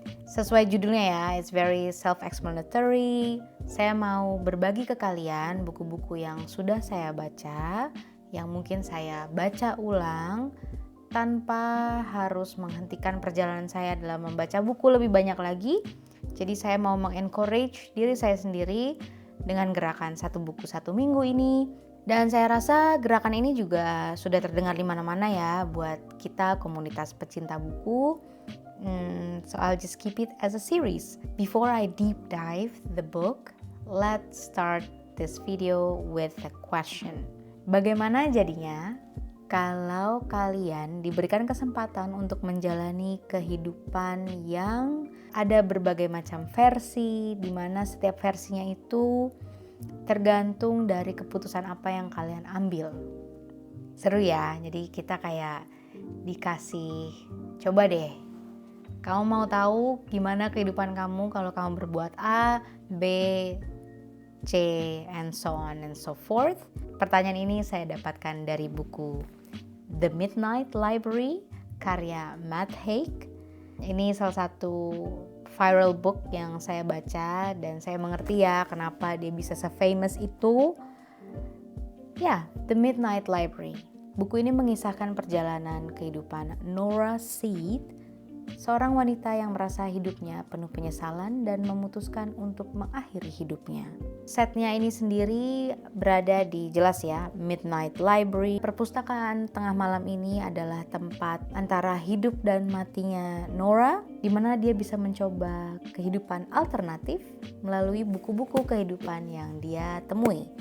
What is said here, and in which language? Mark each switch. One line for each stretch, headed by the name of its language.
Indonesian: Sesuai judulnya ya,
English: it's very self-explanatory.
Indonesian: Saya mau berbagi ke kalian buku-buku yang sudah saya baca, yang mungkin saya baca ulang, tanpa harus menghentikan perjalanan saya dalam membaca buku lebih banyak lagi. Jadi saya mau mengencourage diri saya sendiri dengan gerakan satu buku satu minggu ini. Dan saya rasa gerakan ini juga sudah terdengar di mana-mana ya buat kita komunitas pecinta buku.
English: So I'll just keep it as a series. Before I deep dive the book, let's start this video with a question.
Indonesian: Bagaimana jadinya kalau kalian diberikan kesempatan untuk menjalani kehidupan yang ada berbagai macam versi, di mana setiap versinya itu tergantung dari keputusan apa yang kalian ambil. Seru ya, jadi kita kayak dikasih, coba deh, kamu mau tahu gimana kehidupan kamu kalau kamu berbuat A, B, C,
English: and so on and so forth?
Indonesian: Pertanyaan ini saya dapatkan dari buku The Midnight Library, karya Matt Haig. Ini salah satu viral book yang saya baca dan saya mengerti ya kenapa dia bisa se-famous itu. Ya, The Midnight Library. Buku ini mengisahkan perjalanan kehidupan Nora Seed, seorang wanita yang merasa hidupnya penuh penyesalan dan memutuskan untuk mengakhiri hidupnya. Setnya ini sendiri berada di, jelas ya, Midnight Library. Perpustakaan tengah malam ini adalah tempat antara hidup dan matinya Nora, di mana dia bisa mencoba kehidupan alternatif melalui buku-buku kehidupan yang dia temui.